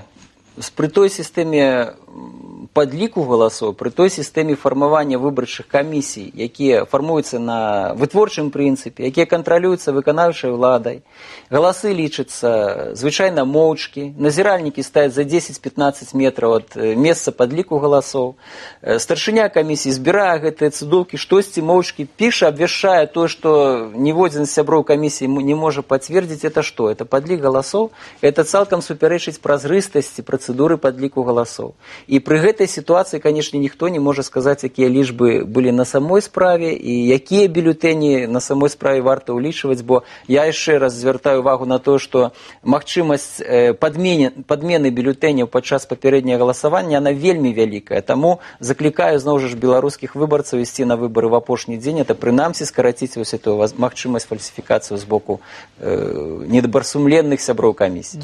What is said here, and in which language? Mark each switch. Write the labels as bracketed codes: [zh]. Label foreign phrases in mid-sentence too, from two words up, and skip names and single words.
[be] Пры той сістэме падліку галасоў, пры той сістэме фармавання выбарчых камісій, якія фармуюцца на вытворчым прынцыпе, якія кантралююцца выканаўчай уладай, галасы лічацца звычайна моўчкі, назіральнікі стаяць за 10-15 метраў ад месца падліку галасоў, старшыня камісіі збірае гэтыя цудоўкі, штосьці моўчкі піша, абвяшчае то, што ніводзін з сяброў камісіі не можа пацвердзіць, это што? Это падлік галасоў? Это цалкам супярэчыць празрыстасці працэдуры падліку галасоў. І пры гэтай [ru] ситуации, конечно, никто не может сказать, какие [be] лічбы [ru] были на самой справе [be] и якія бюллетэні [ru] на самой справе [be] варта улічваць, бо я яшчэ раз звяртаю увагу на то, что магчымасць падмены бюллетэняў падчас папярэдняга галасавання, она вельмі вялікая. Таму заклікаю зноў жа беларускіх выбарцаў ісці на выбары в апошні дзень, это прынамсі скараціць вось эту магчымасць фальсіфікацыю з боку недобрасумленных сяброў камісіі.